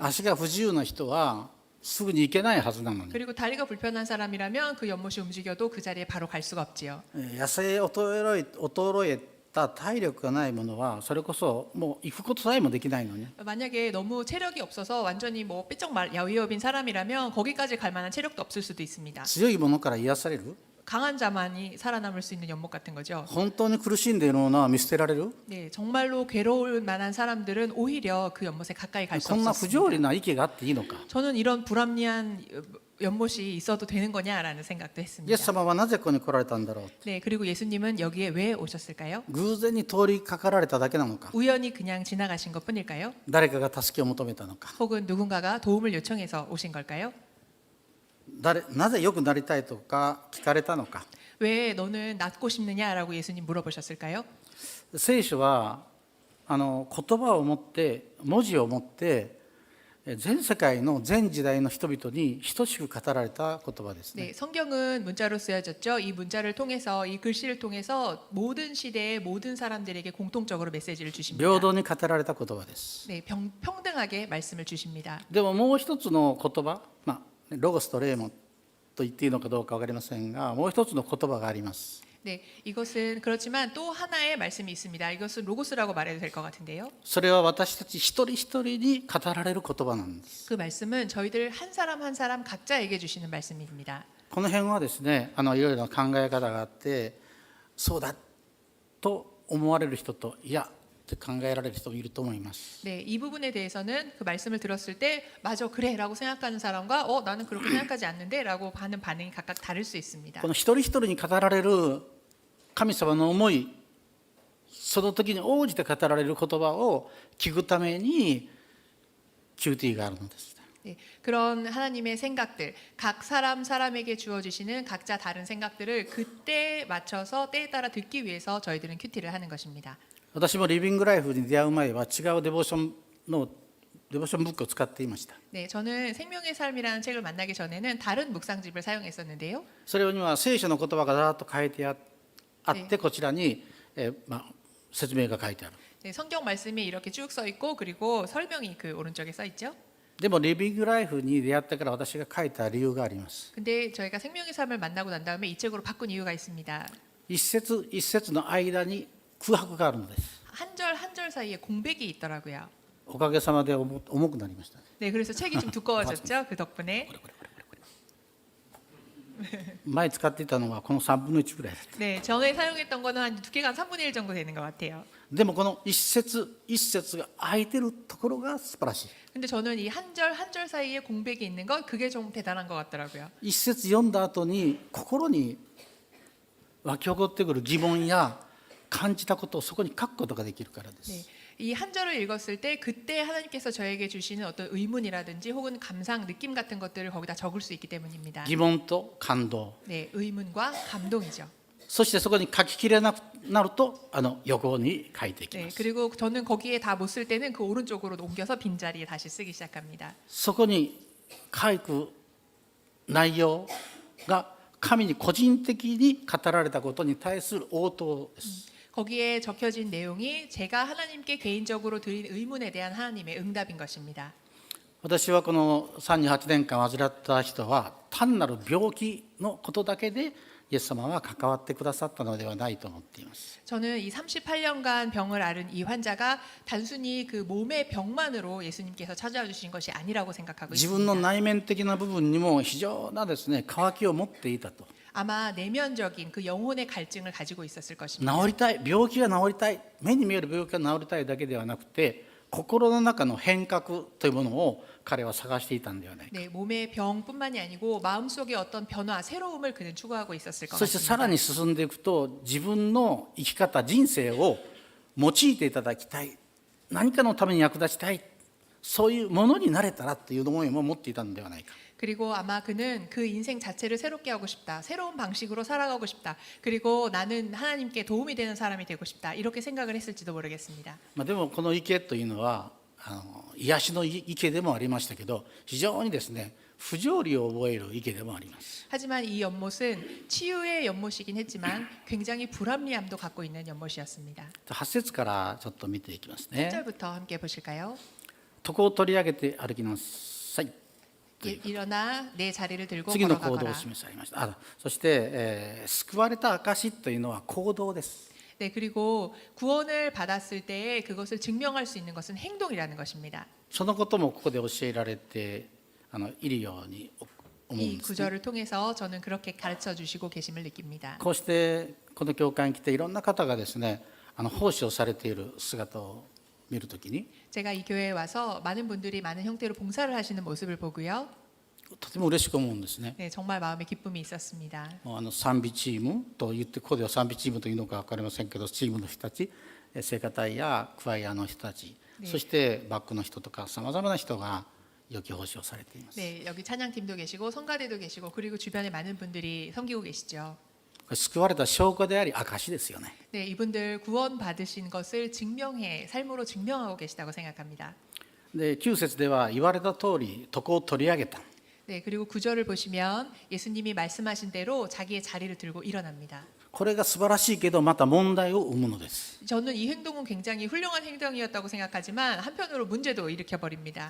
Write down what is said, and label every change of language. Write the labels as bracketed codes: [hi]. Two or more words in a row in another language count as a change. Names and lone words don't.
[ja] 足が不自由な人はすぐに行けないはずなのに、 [ko] 그리고 다리가 불편한 사람이라면 그 연못이 움직여도 그 자리에 바로 갈 수가 없지요. [ja] 野生衰えた体力がないものはそれこそもう行くことさえもできないのに、 [ko] 만약에 너무 체력이 없어서 완전히 뭐 삐쩍 야위업인 사람이라면 거기까지 갈 만한 체력도 없을 수도 있습니다. [ja] 強いものから癒される、 [ko] 강한 자만이 살아남을 수 있는 연못 같은 거죠. [ja] 本当に苦しんでいるのは見捨てられる [ko] 네, 정말로 괴로울 만한 사람들은 오히려 그 연못에 가까이 갈 수 [ja] こんな不条理 [ko] 없었습니다. [ja] な池があっていいのか [ko] 저는 이런 불합리한 연못이 있어도 되는 거냐라는 생각도 [ja] イエ [ko] 했습니다. [ja] ス様はなぜここに来られたんだろう [ko] 네, 그리고 예수님은 여기에 왜 오셨을까요? [ja] 偶然に通りかかられただけなのか [ko] 우연히 그냥 지나가신 것뿐일까요? [ja] 誰かが助けを求めたのか [ko] 혹은 누군가가 도움을 요청해서 오신 걸까요? [ja] なぜ良くなりたいとか聞かれたのか [ko] 왜 너는 낫고 싶느냐라고 예수님 물어보셨을까요? [ja] 聖書は言葉を持って文字を持って全世界の全時代の人々に等しく語られた言葉ですね。 [ko] 네, 성경은 문자로 쓰여졌죠. 이 문자를 통해서 이 글씨를 통해서 모든 시대의 모든 사람들에게 공통적으로 메시지를 주십니다. [ja] 平等に語られた言葉です。 [ko] 네, 평등하게 말씀을 주십니다. [ja] でももう一つの言葉、ロゴスとレーモンと言っていいのかどうか分かりませんが、もう一つの言葉があります。 [ko] 네, 이것은 그렇지만 또 하나의 말씀이 있습니다. 이것은 로고스라고 말해도 될 것 같은데요. [ja] それは私たち一人一人に語られる言葉なんです。 [ko] 그 말씀은 저희들 한 사람 한 사람 각자에게 주시는 말씀입니다. [ja] この辺はですね、いろいろな考え方があって、そうだと思われる人と、いやって考えられる人もいると思います。 [ko] 네, 이 부분에 대해서는 그 말씀을 들었을 때 맞아 그래라고 생각하는 사람과 나는 그렇게 생각하지 않는데라고 하는 반응이 각각 다를 수 있습니다. [ja] この一人一人に語られる神様の思い、その時に応じて語られる言葉を聞くために QT があるのです。 [ko] 네, 그런 하나님의 생각들, 각 사람 사람에게 주어지시는 각자 다른 생각들을 그때에 맞춰서 때에 따라 듣기 위해서 저희들은 큐티를 하는 것입니다. [ja] 私もリビングライフに出会う前は違うデボーションブックを使っていました。 [ko] 네, 저는 생명의 삶이라는 책을 만나기 전에는 다른 묵상집을 사용했었는데요. [ja] それには聖書の言葉がざーっと書いてあってこちらに、説明が書いてある。 [ko] 네, 성경 말씀이 이렇게 쭉 써 있고 그리고 설명이 그 오른쪽에 써 있죠. [ja] でもリビングライフに出会ってから私が書いた理由があります。 [ko] 근데 저희가 생명의 삶을 만나고 난 다음에 이 책으로 바꾼 이유가 있습니다. [ja] 一節一節の間に空白があるのです。 [ko] 한 절 한 절 사이에 공백이 있더라고요. [ja] おかげさまで重くなりました。 [ko] 네, 그래서 책이 좀 두꺼워졌죠. 그 덕분에. [ja] 前使っていたのはこの3分の1ぐらいだった。 [ko] 네, 전에 사용했던 거는 한 두께가 한 3분의 1 정도 되는 것 같아요. [ja] でもこの一節一節が空いてるところが素晴らしい。 [ko] 근데 저는 이 한 절 한 절 사이에 공백이 있는 건 그게 좀 대단한 것 같더라고요. [ja] 一節読んだ後に心に湧き起こってくる疑問や感じたことをそこに書くことができるからで [ko] 네, [ja] す。 [ko] 이 한 절을 읽었을 때 그때 하나님께서 저에게 주시는 어떤 의문이라든지 혹은 감상, 느낌 같은 것들을 거기다 적을 수 있기 때문입니다. [ja] 疑問と感動、 [ko] 네, 의문과 감동이죠. [ja] そしてそこに書ききれなくなると横に書いていき [ko] 네, [ja] ます。 [ko] 그리고 저는 거기에 다 못 쓸 때는 그 오른쪽으로 옮겨서 빈자리에 다시 쓰기 시작합니다. [ja] そこに書く内容が神に個人的に語られたことに対する応答です。 [ko] 거기에 적혀진 내용이 제가 하나님께 개인적으로 드린 의문에 대한 하나님의 응답인 것입니다. [ja] 私はこの38年間患った人は単なる病気のことだけでイエス様は関わってくださったのではないと思っています。 [ko] 저는 이 38년간 병을 앓은 이 환자가 단순히 그 몸의 병만으로 예수님께서 찾아와 주신 것이 아니라고 생각하고 [ja] 自分の [ko] 있습니다. [ja] 内面的な部分にも非常なですね、渇きを持っていたと。 [ko] 아마 내면적인 그 영혼의 갈증을 가지고 있었을 것입니다. [ja] 治りたい、病気が治りたい、目に見える病気が治りたいだけではなくて、心の中の変革というものを彼は探していたんではないか。 [ko] 네, 몸의 병뿐만이 아니고 마음속의 어떤 변화, 새로움을 그는 추구하고 있었을 것 [ja] そしてさら [ko] 같습니다. [ja] に進んでいくと、自分の生き方、人生を用いていただきたい、何かのために役立ちたい、そういうものになれたらという思いも持っていたのではないか。 [ko] 그리고 아마 그는 그 인생 자체를 새롭게 하고 싶다. 새로운 방식으로 살아가고 싶다. 그리고 나는 하나님께 도움이 되는 사람이 되고 싶다. 이렇게 생각을 했을지도 모르겠습니다. [ja] でもこの池というのは癒しの池でもありましたけど、非常にですね、不条理を覚える池でもあります。 [ko] 하지만 이 연못은 치유의 연못이긴 했지만 굉장히 불합리함도 갖고 있는 연못이었습니다. [ja] 8 節からちょっと見ていきますね。 [ko] 1절부터 함께 보실까요? [ja] 床を取り上げて歩きなさい。 [ko] 일어나 내 자리를 들고 [ja] 次の行動を [ko] 걸어가거라. [ja] 示されました。そして、救われた証というのは行動です。 [ko] 네, 그리고 구원을 받았을 때에 그것을 증명할 수 있는 것은 행동이라는 것입니다. [ja] そのこともここで教えられているように思うん [ko] 이 [ja] ですね。 [ko] 구절을 통해서 저는 그렇게 가르쳐 주시고 계심을 느낍니다. [ja] こうしてこの教会に来ていろんな方がですね、奉仕をされている姿を見るときに [ko] 제가 이 교회에 와서 많은 분들이 많은 형태로 봉사를 하시는 모습을 보고요. [ja] とても嬉しく思うんですね。 [ko] 네, 정말 마음에 기쁨이 있었습니다. [ja] 賛美チームと言ってここでは賛美チームというのか分かりませんけど、チームの人たち、聖歌隊やクワイアの人たち、そしてバックの人とかさまざまな人が良き奉仕をされています。 [ko] 네, 여기 찬양팀도 계시고 성가대도 계시고 그리고 주변에 많은 분들이 섬기고 계시죠. [ja] これ救われた証拠であり証ですよね。 [ko] 네, 이분들 구원 받으신 것을 증명해 삶으로 증명하고 계시다고 생각합니다. [ja] で9節では言われた通り床を取り上げた。 [ko] 네, 그리고 9절을 보시면 예수님이 말씀하신 대로 자기의 자리를 들고 일어납니다. [ja] これが素晴らしいけどまた問題を生むのです。 [ko] 저는 이 행동은 굉장히 훌륭한 행동이었다고 생각하지만 한편으로 문제도 일으켜 버립니다.